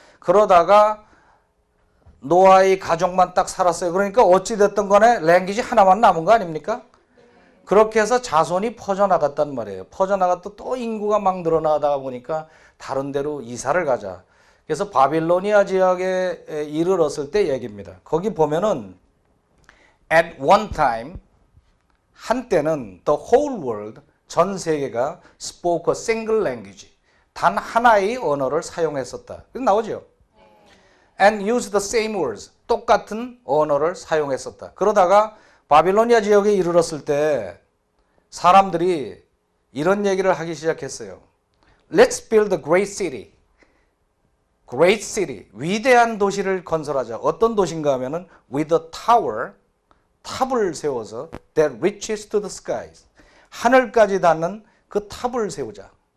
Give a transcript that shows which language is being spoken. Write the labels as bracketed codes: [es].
[ko] 그러다가 노아의 가족만 딱 살았어요. 그러니까 어찌됐든 간에 랭귀지 하나만 남은 거 아닙니까? 그렇게 해서 자손이 퍼져나갔단 말이에요. 퍼져나갔다 또 인구가 막 늘어나다 보니까 다른 데로 이사를 가자. 그래서 바빌로니아 지역에 이르렀을 때 얘기입니다. 거기 보면은 [en] at one time [ko] 한때는 [en] the whole world [ko] 전 세계가 [en] spoke a single language [ko] 단 하나의 언어를 사용했었다. 그래서 나오죠. [en] And used the same words [ko] 똑같은 언어를 사용했었다. 그러다가 바빌로니아 지역에 이르렀을 때 사람들이 이런 얘기를 하기 시작했어요. [en] Let's build a great city. great city, [ko] 위대한 도시를 건설하자. 어떤 도시인가 하면은 [en] with a tower, [ko] 탑을 세워서 [en] that reaches to the skies, [ko] 하늘까지 닿는 그 탑을 세우자.